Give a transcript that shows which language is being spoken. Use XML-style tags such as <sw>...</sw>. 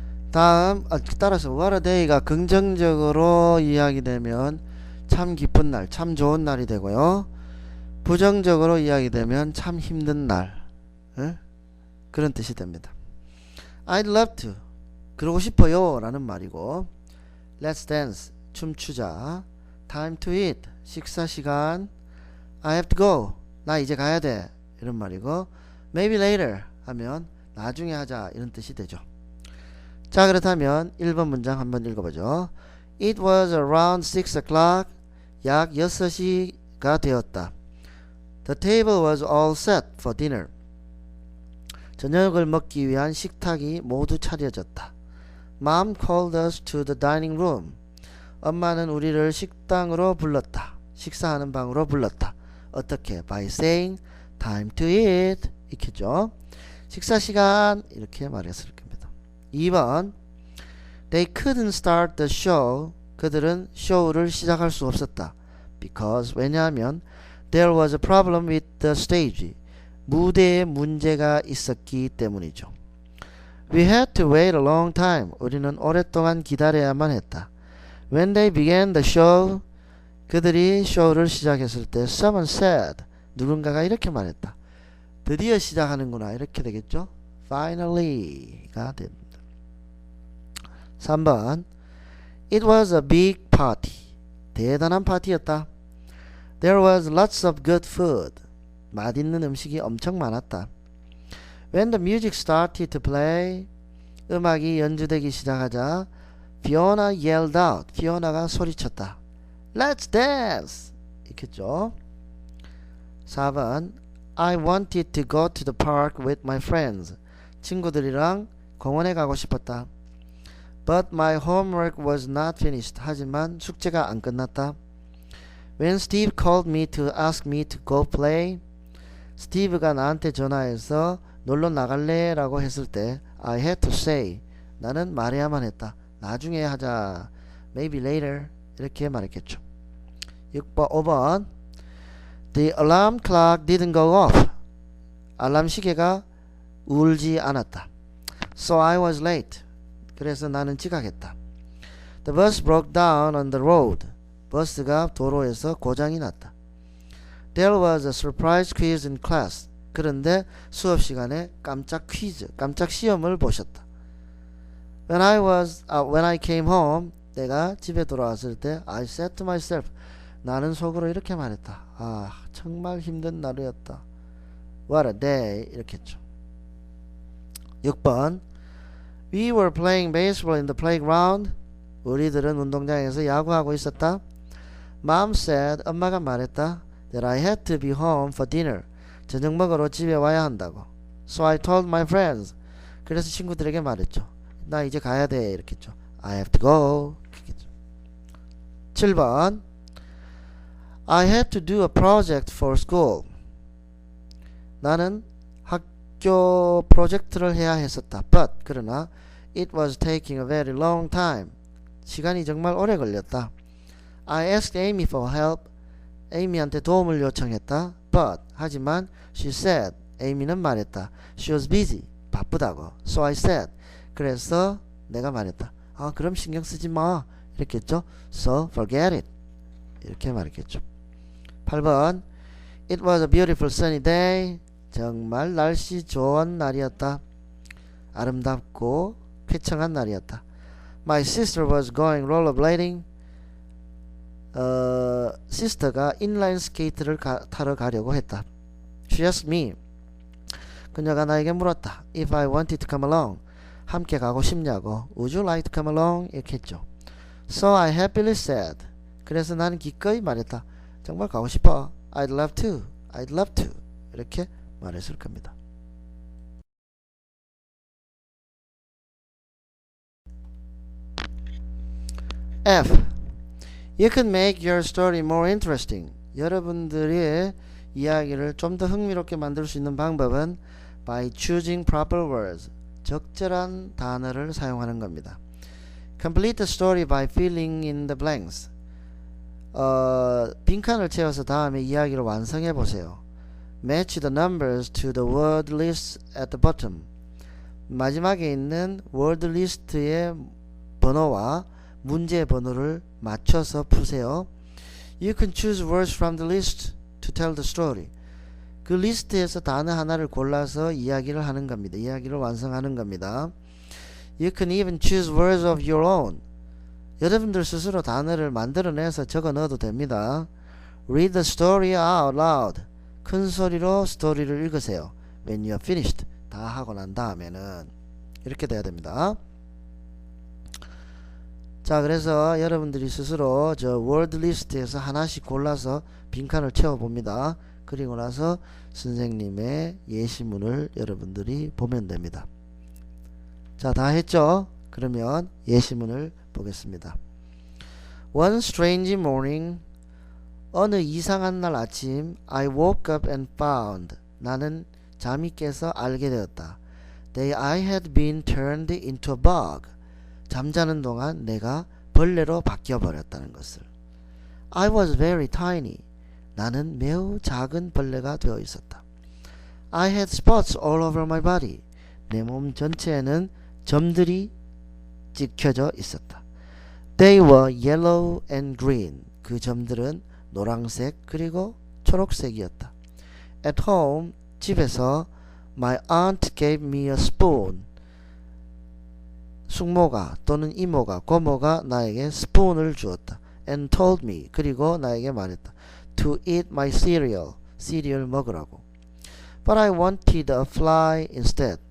<ko>다음 따라서</ko> <en>what a day</en> <ko>가 긍정적으로 이야기되면 참 기쁜 날, 참 좋은 날이 되고요. 부정적으로 이야기되면 참 힘든 날, 그런 뜻이 됩니다.</ko> <en>I'd love to,</en> <ko>그러고 싶어요 라는 말이고,</ko> <en>Let's dance,</en> <ko>춤추자.</ko> <en>Time to eat,</en> <ko>식사 시간.</ko> <en>I have to go,</en> <ko>나 이제 가야 돼 이런 말이고,</ko> <en>Maybe later</en> <ko>하면 나중에 하자 이런 뜻이 되죠. 자, 그렇다면 1번 문장 한번 읽어보죠.</ko> <en>It was around 6 o'clock.</en> <ko>약 6시가 되었다.</ko> <en>The table was all set for dinner.</en> <ko>저녁을 먹기 위한 식탁이 모두 차려졌다.</ko> <en>Mom called us to the dining room.</en> <ko>엄마는 우리를 식당으로 불렀다. 식사하는 방으로 불렀다. 어떻게?</ko> <en>By saying time to eat.</en> <ko>이렇게죠. 식사 시간 이렇게 말했을 겁니다.</ko> <en>2번 They couldn't start the show.</en> <ko>그들은 쇼를 시작할 수 없었다.</ko> <en>Because</en> <ko>왜냐하면</ko> <en>there was a problem with the stage.</en> <ko>무대에 문제가 있었기 때문이죠.</ko> <en>We had to wait a long time.</en> <ko>우리는 오랫동안 기다려야만 했다.</ko> <en>When they began the show.</en> <ko>그들이 쇼를 시작했을 때</ko> <en>someone said.</en> <ko>누군가가 이렇게 말했다. 드디어 시작하는구나. 이렇게 되겠죠. Finally가 됩니다.</ko> <en>3번 It was a big party.</en> <ko>대단한 파티였다.</ko> <en>There was lots of good food.</en> <ko>맛있는 음식이 엄청 많았다.</ko> <en>When the music started to play.</en> <ko>음악이 연주되기 시작하자</ko> <en>Fiona yelled out.</en> <ko>피오나가 소리쳤다.</ko> <en>Let's dance.</en> <ko>이렇겠죠.</ko> <en>4번 I wanted to go to the park with my friends.</en> <ko>친구들이랑 공원에 가고 싶었다.</ko> <en>But my homework was not finished.</en> <ko>하지만 숙제가 안 끝났다.</ko> <en>When Steve called me to ask me to go play.</en> <ko>스티브가 나한테 전화해서 놀러 나갈래? 라고 했을 때</ko> <en>I had to say.</en> <ko>나는 말해야만 했다. 나중에 하자.</ko> <en>Maybe later.</en> <ko>이렇게 말했겠죠.</ko> <en>5번 The alarm clock didn't go off.</en> <ko>알람 시계가 울지 않았다.</ko> <en>So I was late.</en> <ko>그래서 나는 지각했다.</ko> <en>The bus broke down on the road.</en> <ko>버스가 도로에서 고장이 났다.</ko> <en>There was a surprise quiz in class.</en> <ko>그런데 수업 시간에 깜짝 퀴즈, 깜짝 시험을 보셨다.</ko> <en>When I came home,</en> <ko>내가 집에 돌아왔을 때</ko> <en>I said to myself,</en> <ko>나는 속으로 이렇게 말했다. 아, 정말 힘든 하루였다.</ko> <en>What a day.</en> <ko>이렇게 했죠.</ko> <en>6번 We were playing baseball in the playground.</en> <ko>우리들은 운동장에서 야구하고 있었다.</ko> <en>Mom said,</en> <ko>엄마가 말했다.</ko> <en>That I had to be home for dinner.</en> <ko>저녁 먹으러 집에 와야 한다고.</ko> <en>So I told my friends.</en> <ko>그래서 친구들에게 말했죠. 나 이제 가야 돼. 이렇게 했죠.</ko> <en>I have to go. 7번 I had to do a project for school.</en> <ko>나는 학교 프로젝트를 해야 했었다.</ko> <en>But</en> <ko>그러나</ko> <en>it was taking a very long time.</en> <ko>시간이 정말 오래 걸렸다.</ko> <en>I asked Amy for help.</en> <ko>에이미한테 도움을 요청했다.</ko> <en>But</en> <ko>하지만</ko> <en>she said.</en> <ko>에이미는 말했다.</ko> <en>She was busy.</en> <ko>바쁘다고.</ko> <en>So I said.</en> <ko>그래서 내가 말했다. 아, 그럼 신경 쓰지 마. 이렇게 했죠.</ko> <en>So forget it.</en> <ko>이렇게 말했겠죠.</ko> <en>8번 It was a beautiful sunny day.</en> <ko>정말 날씨 좋은 날이었다. 아름답고 쾌청한 날이었다.</ko> <en>My sister was going rollerblading.</en> <ko>시스터가 인라인 스케이트를 타러 가려고 했다.</ko> <en>She asked me.</en> <ko>그녀가 나에게 물었다.</ko> <en>If I wanted to come along.</en> <ko>함께 가고 싶냐고.</ko> <en>Would you like to come along?</en> <ko>이렇게 했죠.</ko> <en>So I happily said.</en> <ko>그래서 나는 기꺼이 말했다. 정말 가고 싶어.</ko> <en>I'd love to. I'd love to.</en> <ko>이렇게 말했을 겁니다.</ko> <en>F. You can make your story more interesting.</en> <ko>여러분들의 이야기를 좀 더 흥미롭게 만들 수 있는 방법은</ko> <en>by choosing proper words.</en> <ko>적절한 단어를 사용하는 겁니다.</ko> <en>Complete the story by filling in the blanks.</en> <ko>빈칸을 채워서 다음에 이야기를 완성해 보세요.</ko> <en>Match the numbers to the word list at the bottom.</en> <ko>마지막에 있는 word list의 번호와 문제 번호를 맞춰서 푸세요.</ko> <en>You can choose words from the list to tell the story.</en> <ko>그 리스트에서 단어 하나를 골라서 이야기를 하는 겁니다. 이야기를 완성하는 겁니다.</ko> <en>You can even choose words of your own.</en> <ko>여러분들 스스로 단어를 만들어내서 적어 넣어도 됩니다.</ko> <en>Read the story out loud.</en> <ko>큰 소리로 스토리를 읽으세요.</ko> <en>When you are finished.</en> <ko>다 하고 난 다음에는 이렇게 돼야 됩니다. 자, 그래서 여러분들이 스스로 저 word 리스트에서 하나씩 골라서 빈칸을 채워 봅니다. 그리고 나서 선생님의 예시문을 여러분들이 보면 됩니다. 자, 다 했죠? 그러면 예시문을 보겠습니다.</ko> <en>One strange morning,</en> <ko>어느 이상한 날 아침,</ko> <en>I woke up and found,</en> <ko>나는 잠이 깨서 알게 되었다.</ko> <en>That I had been turned into a bug,</en> <ko>잠자는 동안 내가 벌레로 바뀌어 버렸다는 것을.</ko> <en>I was very tiny,</en> <ko>나는 매우 작은 벌레가 되어 있었다.</ko> <en>I had spots all over my body,</en> <ko>내 몸 전체에는 점들이 찍혀져 있었다.</ko> <en>They were yellow and green,</en> <ko>그 점들은 노란색 그리고 초록색이었다.</ko> <en>At home,</en> <ko>집에서</ko> <en>my aunt gave me a spoon,</en> <ko>숙모가 또는 이모가 고모가 나에게 스푼을 주었다.</ko> <en>And told me,</en> <ko>그리고 나에게 말했다.</ko> <en>To eat my cereal,</en> <ko>시리얼 먹으라고.</ko> <en>But I wanted a fly instead.</en>